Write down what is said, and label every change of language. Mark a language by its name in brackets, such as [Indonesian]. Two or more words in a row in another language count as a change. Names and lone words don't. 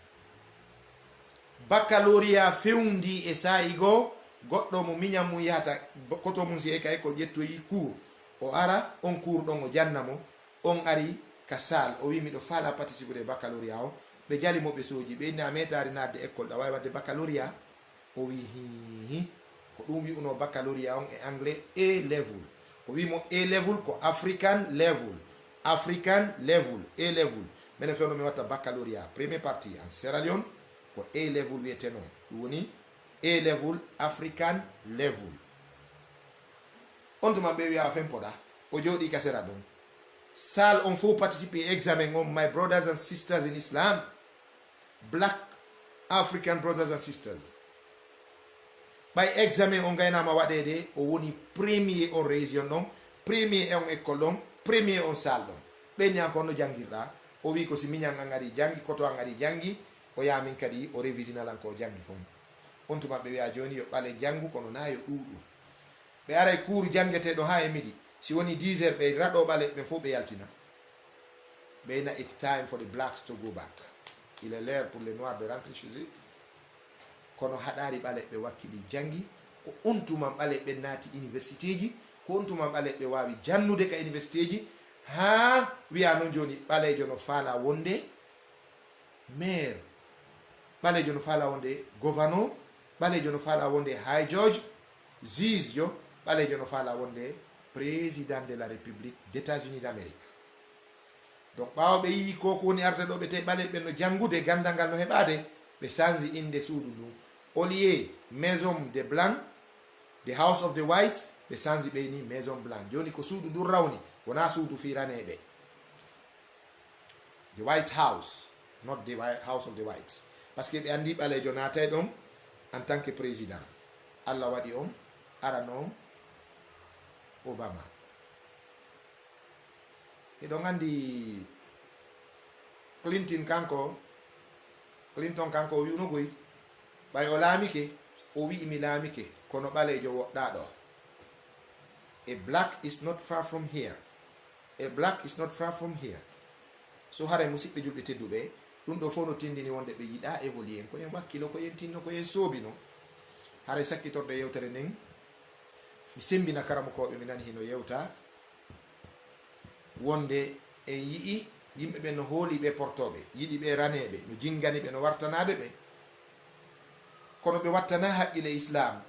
[Fula] Baccalauréat fewndi e sa'i goo, goɗɗo mo miñam mum yahata koto mum si e ka école ƴettoyi cour o ara on cour ɗon o janna mo, on ari ka sal o wi miɗo faala participer e baccalauréat o, ɓe jali mo ɓe soji ɓe inni a metari nadde école ɗa wawi wadde baccalauréat? O wi hihi, ko ɗum wi'uno baccalauréat on e anglais A level. Ko wimo A level ko [English] African level, African level, A level. [Fula] Minen fewno mi watta baccalauréat [French] premier partie [Fula] en Sierra Leone ko A level wiyete non, ɗum woni [English] A level, African level. [Fula] On tuma ɓe wiya fen poɗa o jooɗi ka sera ɗon sal on faut participer examen on. [English] My brothers and sisters in Islam, black African brothers and sisters, [Fula] ɓay examen on gaynama waɗede o woni premier on région ɗon, premier on école ɗon, premier on sal ɗon. ɓenni encore no jangirɗa? O wi ko si miñan an ari jangi, koto an ari jangi, o yamin kadi o révisinalan ko jangi kon. On tuma ɓe wiya joni yo ɓale jangu kono na yo ɗuɗu. ɓe aray cour jangeteɗo ha e midi, si woni 10 heures ɓe raɗo ɓale ɓe fof ɓe yaltina. [English] ɓeyna it's time for the blacks to go back, [French] il est l'heure pour les noirs de rentrer chez eux. [Fula] Kono haɗari ɓale ɓe wakkili jangi, ko on tuman ɓale ɓe naati université ji, ko on tuman ɓale ɓe wawi jannude ka université ji, ha wiya noon joni ɓalejo no faala wonde maire, ɓalejo no faala wonde gouverneur, ɓalejo no faala wonde [English] high judge, [Fula] juge jo, ɓalejo no faala wonde [French] président de la république d'États-Unis d'Amérique. [Fula] Donc ɓawo ɓe yi ko woni arde ɗo ɓe tawi ɓale ɓe no jangude gandal ngal no heɓade, ɓe changi inde suudu ndun, [French] au lieu maison des blancs, [English] the house of the whites, [Fula] ɓe changi ɓeyni [French] maison blanc. [Fula] Joni ko suudu ndun rawni, wona suudu firaneɓe, [English] the white house, not the house of the whites, [French] par ce que [Fula] ɓe andi ɓalejo natay ɗon [French] en tant que président. [Fula] Allah waɗi on arano Obama. Eɗon andi Clinton kanko o wi'uno goy ɓay o laamike, o wi'i mi laamike kono ɓalejo woɗɗa ɗo. [English] A black is not far from here, a black is not far from here. [Fula] So haray musidɓe julɓe tedduɓe, ɗum ɗo fof no tindini wonde ɓe yiɗa évoluer en, ko en wakkilo, ko en tinno, ko en soobino. Haray sakkitorde yewtere nden mi sembina karamokoɓe mi nani hino yewta wonde en yi'i yimɓe ɓe no hooli ɓe portoɓe, yiɗi ɓe raneɓe, no jingani ɓe, no wartanade ɓe, kono ɓe wattana haqqile islam.